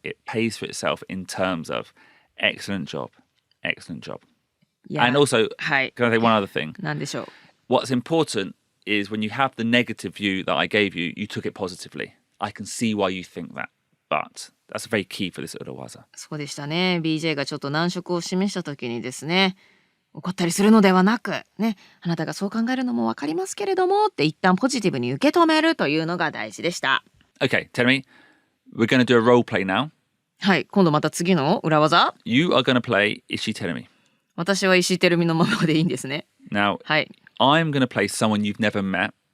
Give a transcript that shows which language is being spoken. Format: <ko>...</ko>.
<en>It pays for itself in terms of excellent job. Excellent job. Yeah. And also,</en> <ja>はい。</ja> <en>can I say one other thing?</en> <ja>なんでしょう。</ja> <en>What's important is when you have the negative view that I gave you, you took it positively. I can see why you think that. But that's very key for this urawaza.</en> <ja>そうでしたね。 BJ がちょっと難色を示した時にですね、怒ったりするのではなく、ね、あなたがそう考えるのもわかりますけれどもって一旦ポジティブに受け止めるというのが大事でした。</ja> <en>Okay, Terumi, we're going to do a role play now.</en> <ja>はい、今度また次の裏技。</ja> <en>You are going to play Ishi Terumi.</en> <ja>私は石井てるみのままでいいんですね。</ja> <en>Now,</en> <ja>はい。</ja> <en>I'm going to play someone you've never met.</en>